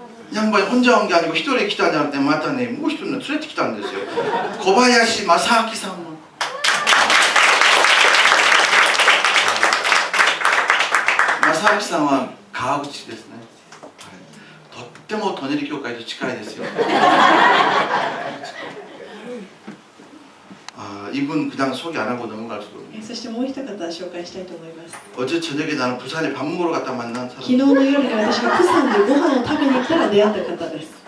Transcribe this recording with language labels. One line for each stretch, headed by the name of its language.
Korean: 양반이 혼자 온 게 아니고
Japanese: 一人来たんじゃなくてまたねもう一人連れてきたんですよ。小林正明さんも。正明さんは川口ですね。とっても舎人教会と近いですよ。
Korean: 이분 그냥 소개 안 하고 넘어갈 수가 없네요.
Japanese: そしてもう一方紹介したいと思います。
Korean: 어제 저녁에 나는 부산에 밥 먹으러 갔다 만난 사람.
Japanese: 昨日の夜に私が釜山でご飯を食べに行ったら出会った方です。